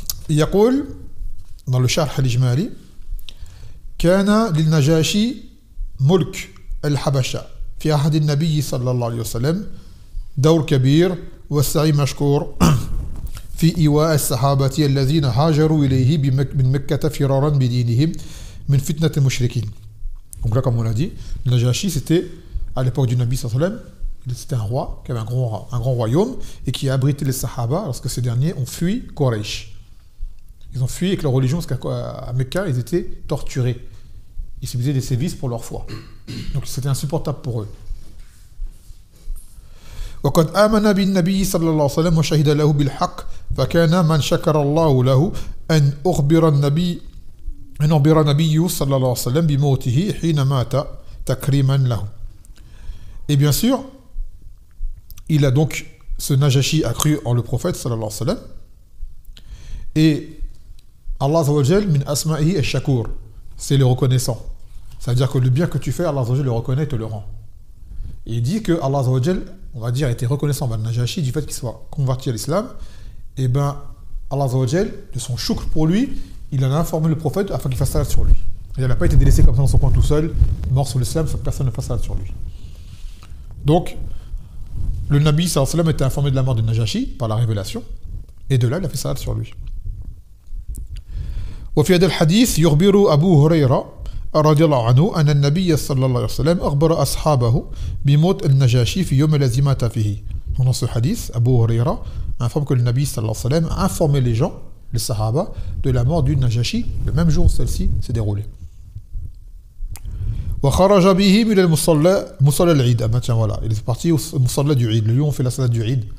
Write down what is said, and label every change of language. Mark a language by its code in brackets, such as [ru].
[ar] يقول [fr] dans le Sharh al-Ijmali [ar] كان للنجاشي ملك الحبشة في عهد النبي صلى الله عليه وسلم دور كبير والسعي مشكور في إيواء الصحابة الذين هاجروا إليه من مكة فرارا بدينهم من فتنة المشركين. [fr] Donc là, comme on l'a dit, le Najashi, c'était à l'époque du Nabi sallallahu alayhi wa sallam, c'était un roi qui avait un grand royaume et qui a abrité les Sahaba lorsque ces derniers ont fui Quraysh. Ils ont fui avec leur religion parce qu'à Mecca, ils étaient torturés. Ils subissaient des sévices pour leur foi. Donc c'était insupportable pour eux. [ar] وقد آمن بالنبي صلى الله عليه وسلم وشهد له بالحق فكان من شكر الله له أن أخبر النبي صلى الله عليه وسلم بموته حين مات تكريما له. [fr] Et bien sûr, il a donc, ce Najashi a cru en le prophète sallallahu alayhi wa sallam, et Allah azza wa jal [ar] min asma'ihi ash-shakur, [fr] c'est le reconnaissant. C'est-à-dire que le bien que tu fais, Allah azza wa jal le reconnaît et te le rend. Et il dit que Allah azza wa jal, on va dire, était reconnaissant à Najashi du fait qu'il soit converti à l'islam, et ben Allah azza wa jal, de son shukr pour lui, il en a informé le prophète afin qu'il fasse salat sur lui. Il n'a pas été délaissé comme ça dans son coin tout seul, mort sous l'islam, personne ne fasse salat sur lui. Donc, le Nabi sallallahu alayhi wa sallam était informé de la mort de Najashi par la révélation, et de là, il a fait salat sur lui. [ar] وفي هذا الحديث يخبر أبو هريرة رضي الله عنه أن النبي صلى الله عليه وسلم أخبر أصحابه بموت النجاشي في يوم الذي مات فيه. [fr] Dans ce hadith, Abu Huraira informe que le Nabi sallallahu alayhi wa sallam a informé les gens, les Sahaba, de la mort du Najashi le même jour où celle-ci s'est déroulée. [ar] وخرج به من المصلى مصلى العيد. [fr] Ah ben tiens voilà, il est parti au musalla du Eid. Le lieu où on fait la salat du Eid.